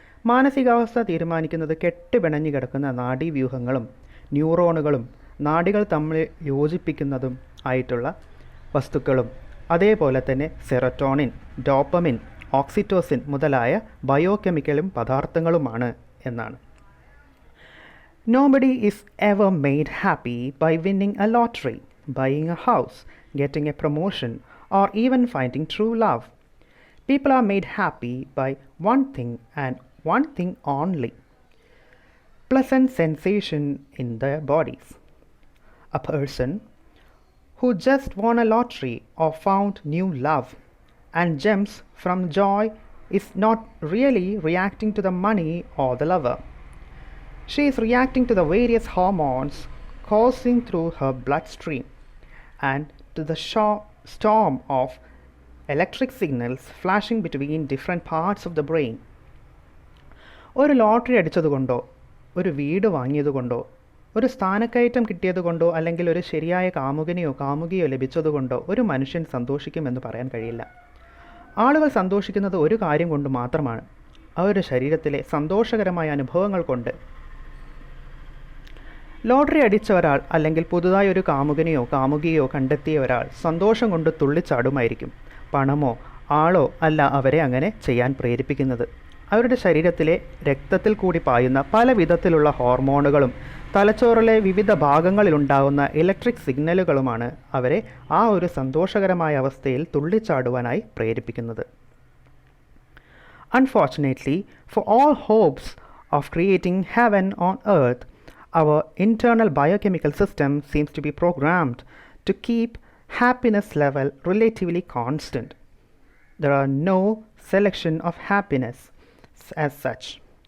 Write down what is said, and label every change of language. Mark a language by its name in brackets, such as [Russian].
[Malayalam] മാനസികാവസ്ഥ തീരുമാനിക്കുന്നത് കെട്ടുപിണഞ്ഞു കിടക്കുന്ന നാഡീവ്യൂഹങ്ങളും ന്യൂറോണുകളും നാഡികൾ തമ്മിൽ യോജിപ്പിക്കുന്നതും ആയിട്ടുള്ള വസ്തുക്കളും അതേപോലെ തന്നെ സെറോട്ടോണിൻ, ഡോപ്പമിൻ, ഓക്സിറ്റോസിൻ മുതലായ ബയോകെമിക്കലും പദാർത്ഥങ്ങളുമാണ് എന്നാണ്. [English] Nobody is ever made happy by winning a lottery, buying a house, getting a promotion, or even finding true love. People are made happy by one thing and one thing only: pleasant sensation in their bodies. A person who just won a lottery or found new love and jumps from joy is not really reacting to the money or the lover. She is reacting to the various hormones coursing through her bloodstream and to the storm of electric signals flashing between different parts of the brain. [Malayalam] ഒരു lottery അടിച്ചതുകൊണ്ടോ, ഒരു വീട് വാങ്ങിയതുകൊണ്ടോ, ഒരു സ്ഥാനക്കയറ്റം കിട്ടിയതുകൊണ്ടോ, അല്ലെങ്കിൽ ഒരു ശരിയായ കാമുകിയോ ലഭിച്ചതുകൊണ്ടോ ഒരു മനുഷ്യൻ സന്തോഷിക്കുമെന്ന് പറയാൻ കഴിയില്ല. ആളുകൾ സന്തോഷിക്കുന്നത് ഒരു കാര്യം കൊണ്ട് മാത്രമാണ്: അവരുടെ ശരീരത്തിലെ സന്തോഷകരമായ അനുഭവങ്ങൾ കൊണ്ട്. ലോട്ടറി അടിച്ച ഒരാൾ അല്ലെങ്കിൽ പുതുതായി ഒരു കാമുകിയോ കണ്ടെത്തിയ ഒരാൾ സന്തോഷം കൊണ്ട് തുള്ളിച്ചാടുമായിരിക്കും. പണമോ ആളോ അല്ല അവരെ അങ്ങനെ ചെയ്യാൻ പ്രേരിപ്പിക്കുന്നത്. അവരുടെ ശരീരത്തിലെ രക്തത്തിൽ കൂടി പായുന്ന പല വിധത്തിലുള്ള ഹോർമോണുകളും തലച്ചോറിലെ വിവിധ ഭാഗങ്ങളിലുണ്ടാകുന്ന ഇലക്ട്രിക് സിഗ്നലുകളുമാണ് അവരെ ആ ഒരു സന്തോഷകരമായ അവസ്ഥയിൽ തുള്ളിച്ചാടുവാനായി പ്രേരിപ്പിക്കുന്നത്. [English] Unfortunately, for all hopes of creating heaven on earth, our internal biochemical system seems to be programmed to keep happiness level relatively constant. There are no selection of happiness as such.